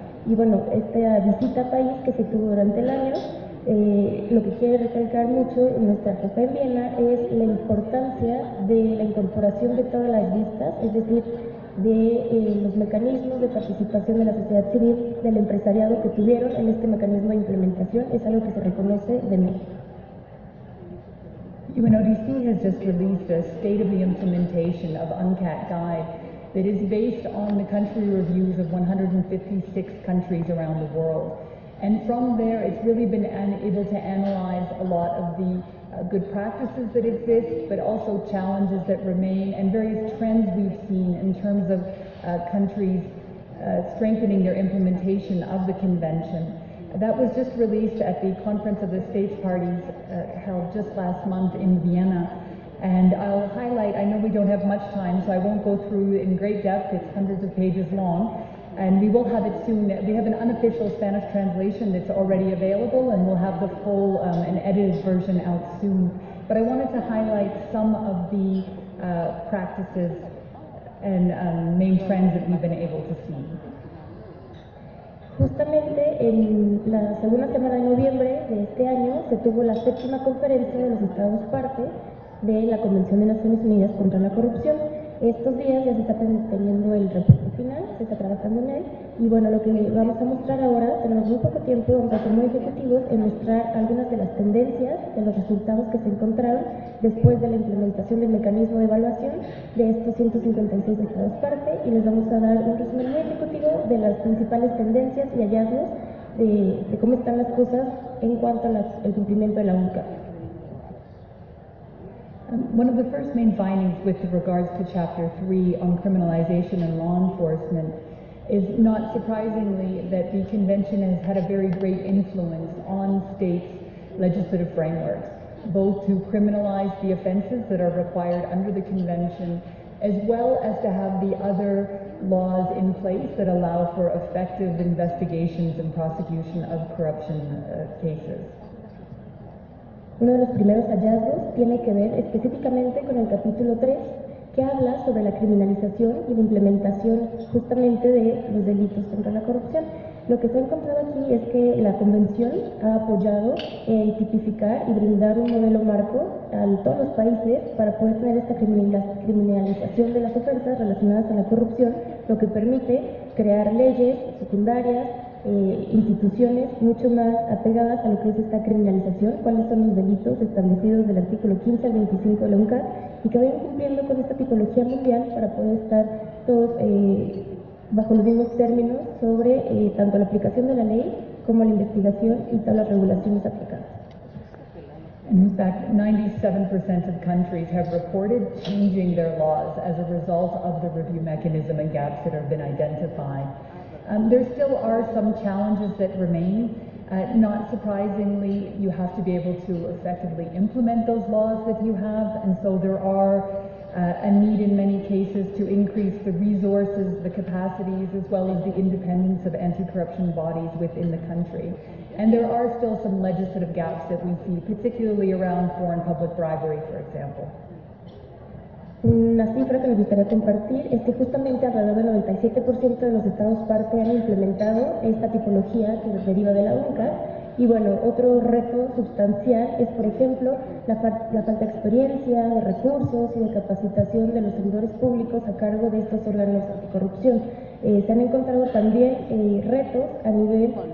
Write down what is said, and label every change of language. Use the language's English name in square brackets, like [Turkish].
[Spanish] Y bueno, esta visita a país que se tuvo durante el año, lo que quiere recalcar mucho nuestra jefa en Viena es la importancia de la incorporación de todas las vistas, es decir, de los mecanismos de participación de la sociedad civil, del empresariado que tuvieron en este mecanismo de implementación, es algo que se reconoce de México. [English] UNODC has just released a State of the Implementation of UNCAT Guide that is based on the country reviews of 156 countries around the world. And from there, it's really been able to analyze a lot of the good practices that exist, but also challenges that remain and various trends we've seen in terms of countries strengthening their implementation of the convention. That was just released at the Conference of the States Parties held just last month in Vienna. And I'll highlight, I know we don't have much time, so I won't go through in great depth, it's hundreds of pages long. And we will have it soon. We have an unofficial Spanish translation that's already available, and we'll have the full and edited version out soon. But I wanted to highlight some of the practices and main trends that we've been able to see. [Spanish] Justamente en la segunda semana de noviembre de este año se tuvo la 7ª conferencia de los Estados parte de la Convención de Naciones Unidas contra la Corrupción. Estos días ya se está teniendo el reporte final, se está trabajando en él, y bueno, lo que vamos a mostrar ahora, tenemos muy poco tiempo, vamos a ser muy ejecutivos en mostrar algunas de las tendencias, de los resultados que se encontraron después de la implementación del mecanismo de evaluación de estos 156 estados parte, y les vamos a dar un resumen muy ejecutivo de las principales tendencias y hallazgos de cómo están las cosas en cuanto al cumplimiento de la UNCAC. [English] One of the first main findings with regards to Chapter 3 on criminalization and law enforcement is, not surprisingly, that the Convention has had a very great influence on states' legislative frameworks, both to criminalize the offenses that are required under the Convention, as well as to have the other laws in place that allow for effective investigations and prosecution of corruption cases. [Spanish] Uno de los primeros hallazgos tiene que ver específicamente con el capítulo 3, que habla sobre la criminalización y la implementación justamente de los delitos contra la corrupción. Lo que se ha encontrado aquí es que la Convención ha apoyado el tipificar y brindar un modelo marco a todos los países para poder tener esta criminalización de las ofensas relacionadas a la corrupción, lo que permite crear leyes secundarias, instituciones mucho más apegadas a lo que es esta criminalización, cuáles son los delitos establecidos del artículo 15 al 25 de la UNCAC, y que vayan cumpliendo con esta tipología mundial para poder estar todos bajo los mismos términos sobre tanto la aplicación de la ley como la investigación y todas las regulaciones aplicadas. [English] In fact, 97% of countries have reported changing their laws as a result of the review mechanism and gaps that have been identified. There still are some challenges that remain. Not surprisingly, you have to be able to effectively implement those laws that you have, and so there are a need in many cases to increase the resources, the capacities, as well as the independence of anti-corruption bodies within the country. And there are still some legislative gaps that we see, particularly around foreign public bribery, for example. [Spanish] Una cifra que nos gustaría compartir es que justamente alrededor del 97% de los estados parte han implementado esta tipología que deriva de la UNCAC. Y bueno, otro reto sustancial es, por ejemplo, la falta de experiencia, de recursos y de capacitación de los servidores públicos a cargo de estos órganos anticorrupción. Se han encontrado también retos a nivel